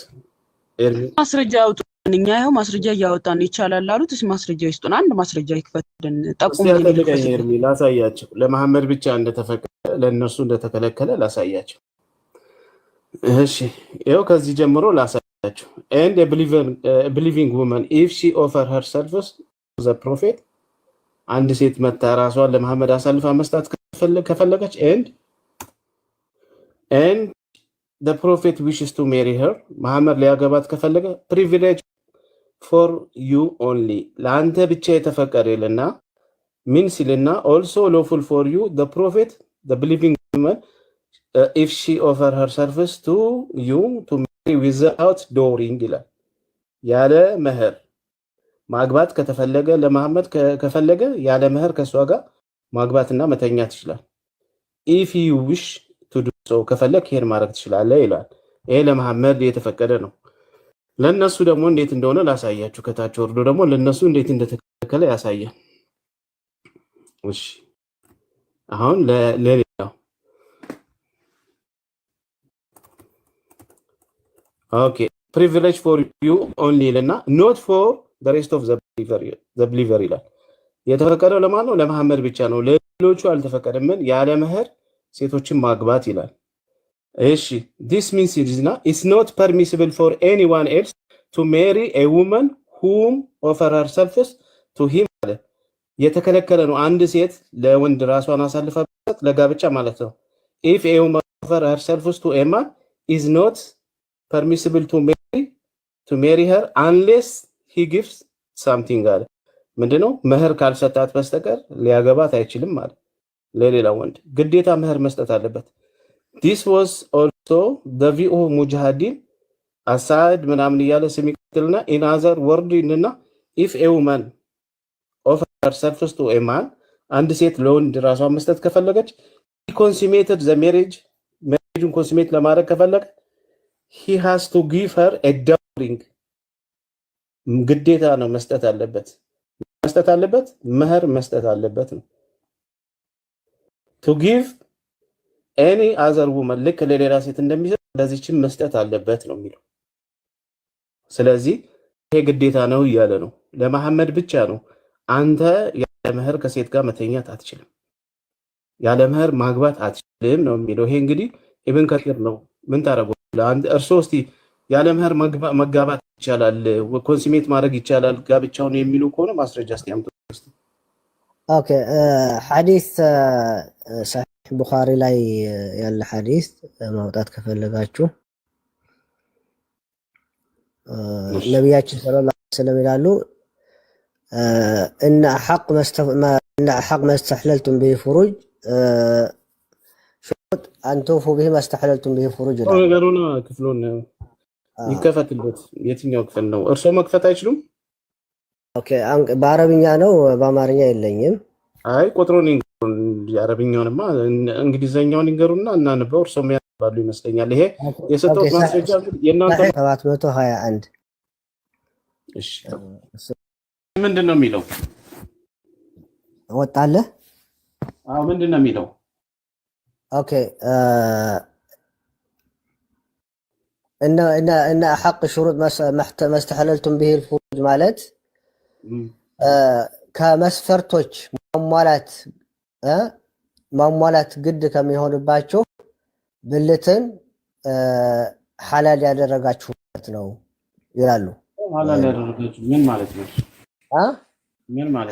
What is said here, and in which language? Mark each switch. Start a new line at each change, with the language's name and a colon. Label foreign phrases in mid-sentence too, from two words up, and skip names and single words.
Amharic: ማስረጃ ያውጡ። እኛ ይኸው ማስረጃ እያወጣን ይቻላል አሉት። እሺ ማስረጃ ይስጡን። አንድ ማስረጃ ይክፈትን። ጠቁም ላሳያቸው። ለመሐመድ ብቻ እንደተፈቀደ ለእነሱ እንደተከለከለ ላሳያቸው። እሺ ይኸው ከዚህ ጀምሮ ላሳያቸው።
English: and a believing woman if she offer her service to the prophet
Amharic: አንድ ሴት መታ ራሷን ለመሐመድ አሳልፋ መስጠት ከፈለገች
English: and the prophet wishes to marry her
Amharic: መሐመድ ሊያገባት ከፈለገ
English: privilege for you only
Amharic: ለአንተ ብቻ የተፈቀደ ይልና ምን ሲልና
English: also lawful for you the prophet the believing woman if she offer her service to you to marry without dowry
Amharic: ይላል። ያለ መህር ማግባት ከተፈለገ ለመሐመድ ከፈለገ ያለ መህር ከሷ ጋር ማግባትና መተኛት ይችላል።
English: if you wish to do so
Amharic: ከፈለክ ይሄን ማድረግ ትችላለህ ይላል። ይሄ ለመሐመድ የተፈቀደ ነው። ለነሱ ደግሞ እንዴት እንደሆነ ላሳያችሁ። ከታች ወርዶ ደግሞ ለነሱ እንዴት እንደተከለከለ ያሳያል። እሺ አሁን ለሌላው
English: ኦኬ privilege for you only ለና not for the rest of the believer
Amharic: ይላል። የተፈቀደው ለማን ነው? ለመሐመድ ብቻ ነው። ለሌሎቹ አልተፈቀደም። ያለ መህር ሴቶችን ማግባት ይላል። እሺ
English: this means it's not permissible for anyone else to marry a woman whom offer her service to him
Amharic: የተከለከለ ነው። አንድ ሴት ለወንድ ራሷን አሳልፋ መስጠት ለጋብቻ ማለት ነው።
English: if a woman offer her service to a man is not permissible to marry her unless he gives something
Amharic: አለ። ምንድነው? መህር ካልሰጣት በስተቀር ሊያገባት አይችልም ማለት ለሌላ ወንድ ግዴታ መህር መስጠት አለበት።
English: this was also the view of mujahideen aside
Amharic: ምናምን እያለ ስሚቀጥልና
English: in other word እና if a woman offer her service to a man
Amharic: አንድ ሴት ለወንድ ራሷን መስጠት ከፈለገች
English: he consummated the marriage consummate
Amharic: ለማድረግ ከፈለገ
English: he has to give her a dowry
Amharic: ግዴታ ነው መስጠት አለበት መህር መስጠት አለበት ነው
English: to give any other woman
Amharic: ልክ ለሌላ ሴት እንደሚሰጥ ለዚህችም መስጠት አለበት ነው የሚለው። ስለዚህ ይሄ ግዴታ ነው እያለ ነው። ለመሐመድ ብቻ ነው። አንተ ያለ መህር ከሴት ጋር መተኛት አትችልም፣ ያለ መህር ማግባት አትችልም ነው የሚለው። ይሄ እንግዲህ ኢብን ከቲር ነው። ምን ታረጋው? አንተ እርሶ እስቲ ያለ መህር መጋባት ይቻላል፣ ኮንሱሜት ማድረግ ይቻላል ጋብቻውን የሚሉ ከሆነ ማስረጃ እስቲ አምጡ። ኦኬ ሐዲስ ሰሒህ ቡኻሪ ላይ ያለ ሐዲስ ማውጣት ከፈለጋችሁ ነቢያችን ሰለላሁ ዐለይሂ ወሰለም ይላሉ
Arabic: ان حق ما استحللتم به فروج شروط ان توفوا به ما استحللتم به فروج
Amharic: ነገሩና ክፍሉን ይከፈትልበት የትኛው ክፍል ነው እርሶ መክፈት አይችሉም ኦኬ በአረብኛ ነው በአማርኛ የለኝም አይ ቁጥሩን የአረብኛውንማ እንግሊዘኛውን ይንገሩና እናንበው እርሶ ያባሉ ይመስለኛል ይሄ የሰጠው ማስረጃ የናንተ 721 እሺ ምንድነው የሚለው ወጣለ አዎ ምንድነው የሚለው ኦኬ
Arabic: ان حق شروط ما استحللتم به الفروج
Amharic: ማለት ከመስፈርቶች ማሟላት ግድ ከሚሆንባቸው ብልትን ሐላል ያደረጋችሁት ነው ይላሉ ሐላል ያደረጋችሁ ምን ማለት ነው ምን ማለት